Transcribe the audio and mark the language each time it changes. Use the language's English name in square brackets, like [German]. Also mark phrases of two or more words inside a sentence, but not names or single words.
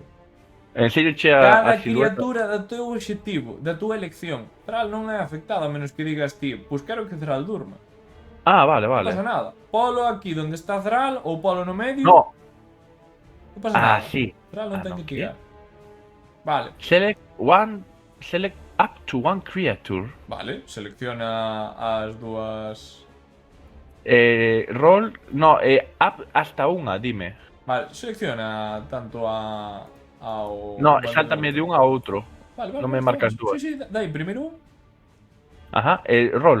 [Galician] Cada criatura do teu objetivo, da tua elección. Thrall non é afectada, a menos que digas ti, pois quero que Thrall durma. Vale. Non pasa nada. Polo aquí donde está Thrall ou polo no medio. No. Non pasa nada. Sí. Thrall non ten que tirar. Vale. [English] Select up to one creature. [Galician] Vale, selecciona as dúas... Roll... No, up hasta unha, dime. Vale, selecciona tanto ao... No, sáltame de un a outro. Vale, non me marcas dúas. Sí, dai, primeiro un. Ajá, roll.